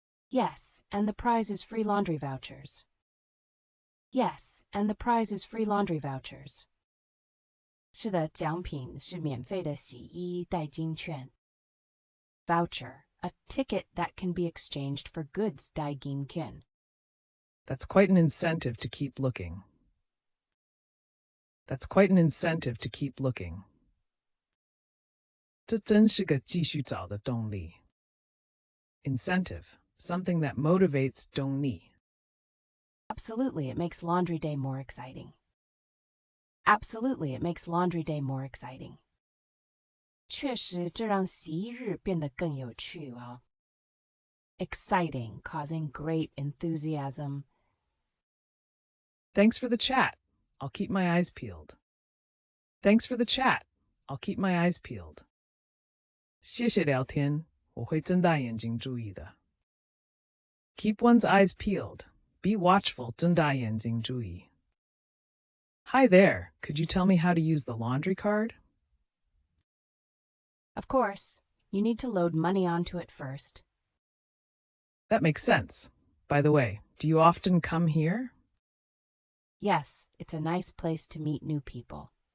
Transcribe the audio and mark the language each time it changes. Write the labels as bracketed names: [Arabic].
[English] Yes, and the prize is free laundry vouchers. Yes, and the prize is free laundry vouchers. [Chinese] 是的，奖品是免费的洗衣代金券。 [English] Voucher, a ticket that can be exchanged for goods [Chinese] 代金券。 [English] That's quite an incentive to keep looking. That's quite an incentive to keep looking. [Chinese] 这真是个继续找的动力。 [English] Incentive, something that motivates [Chinese] 动力。 [English] Absolutely, it makes laundry day more exciting. Absolutely, it makes laundry day more exciting. [Chinese] 确实，这让洗衣日变得更有趣啊。 [English] Exciting, causing great enthusiasm. Thanks for the chat. I'll keep my eyes peeled. Thanks for the chat. I'll keep my eyes peeled. [Chinese] 谢谢聊天，我会睁大眼睛注意的。 [English] Keep one's eyes peeled. Be watchful, [Chinese] 睁大眼睛注意。 [English] Hi there. Could you tell me how to use the laundry card? Of course, you need to load money onto it first. That makes sense. By the way, do you often come here? Yes, it's a nice place to meet new people.